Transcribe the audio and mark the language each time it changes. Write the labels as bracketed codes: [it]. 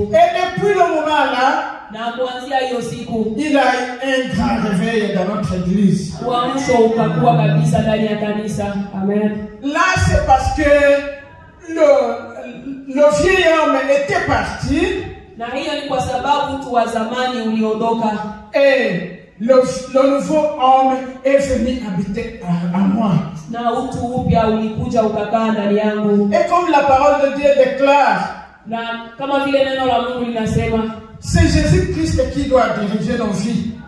[fr] Et depuis le moment là, [sw] na kuanzia hiyo siku, [fr] il y a eu un grand réveil dans notre église. [sw] Uamsho ukakuwa kabisa ndani ya kanisa. Amen. [fr] Là c'est parce que le vieil homme était parti. [sw] Na hiyo ni kwa sababu mtu wa zamani uliondoka. [fr] Et le nouveau homme est venu habiter à moi. [sw] Na utu upya ulikuja ukakaa ndani yangu. [fr] Et comme la parole de Dieu déclare, [sw] Na kama vile neno la Mungu linasema, [fr] c'est Jésus-Christ qui doit diriger nos vies.